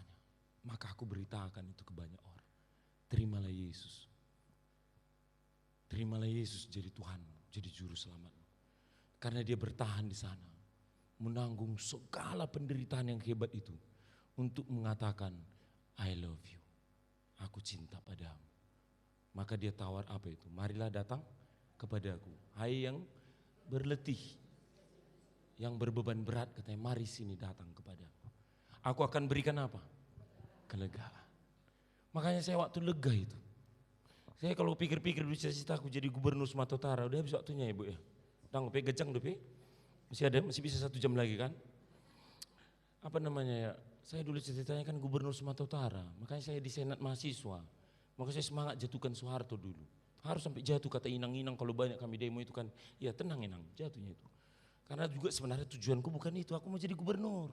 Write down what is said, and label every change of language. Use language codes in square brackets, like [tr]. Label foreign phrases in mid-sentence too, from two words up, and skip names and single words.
[id] Maka aku beritakan itu ke banyak orang. Terimalah Yesus. Terimalah Yesus jadi Tuhan, jadi juru selamat. Karena dia bertahan di sana. Menanggung segala penderitaan yang hebat itu. Untuk mengatakan, [en] I love you. [id] Aku cinta padamu. Maka dia tawar apa itu? Marilah datang kepadaku. Hai yang berletih. Yang berbeban berat katanya, mari sini datang kepadaku. Aku akan berikan apa? Kelegaan. Makanya saya waktu lega itu. Saya kalau pikir-pikir dulu cita-cita aku jadi gubernur Sumatera Utara, udah habis waktunya ya Bu ya. Udah ngopi gejang dope. Masih bisa 1 jam lagi kan. Apa namanya ya, saya dulu cita-citanya kan gubernur Sumatera Utara. Makanya saya di Senat Mahasiswa. Maka saya semangat jatuhkan Soeharto dulu. Harus sampai jatuh kata Inang-Inang kalau banyak kami demo itu kan. Ya tenang Inang, jatuhnya itu. Karena juga sebenarnya tujuanku bukan itu, aku mau jadi gubernur.